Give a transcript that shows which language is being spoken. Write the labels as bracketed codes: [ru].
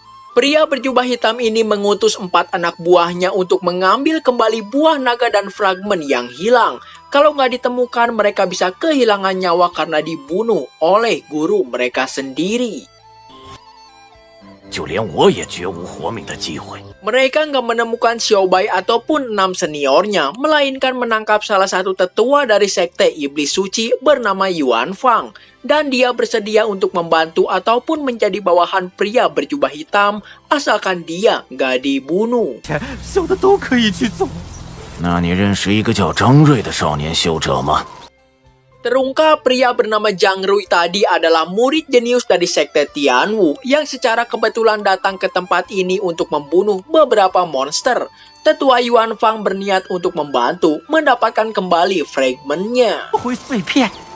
[id] Pria berjubah hitam ini mengutus 4 anak buahnya untuk mengambil kembali buah naga dan fragmen yang hilang. Kalau nggak ditemukan, mereka bisa kehilangan nyawa karena dibunuh oleh guru mereka sendiri. [zh] 就连我也绝无活命的机会。 [id] Mereka nggak menemukan Xiaobai ataupun 6 seniornya, melainkan menangkap salah satu tetua dari sekte iblis suci bernama Yuan Fang. Dan dia bersedia untuk membantu ataupun menjadi bawahan pria berjubah hitam, asalkan dia nggak dibunuh. [zh] 小的都可以去做。那你认识一个叫张瑞的少年修者吗？ [id] Terungkap pria bernama Zhang Rui tadi adalah murid jenius dari sekte Tianwu yang secara kebetulan datang ke tempat ini untuk membunuh beberapa monster. Tetua Yuan Fang berniat untuk membantu mendapatkan kembali fragmennya. [zh] 回碎片。